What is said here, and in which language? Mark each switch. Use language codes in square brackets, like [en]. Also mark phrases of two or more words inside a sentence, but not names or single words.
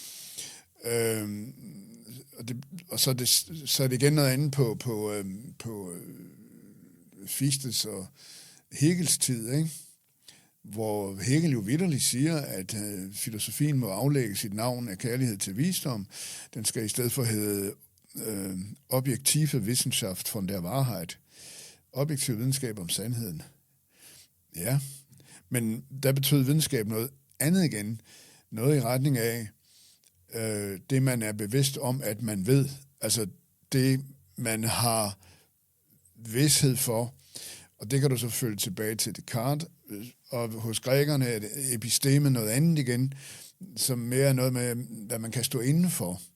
[da] Og så er det igen noget andet på Fichtes og Hegels tid, ikke? Hvor Hegel jo vitterligt siger, at filosofien må aflægge sit navn af kærlighed til visdom. Den skal i stedet for hedde [de] objektive Wissenschaft von der Wahrheit. [da] Objektiv videnskab om sandheden. Ja, men der betød videnskab noget andet igen. Noget i retning af det, man er bevidst om, at man ved. Altså det, man har vidshed for. Og det kan du så følge tilbage til Descartes. Og hos grækerne er episteme noget andet igen, som mere er noget med, hvad man kan stå indenfor.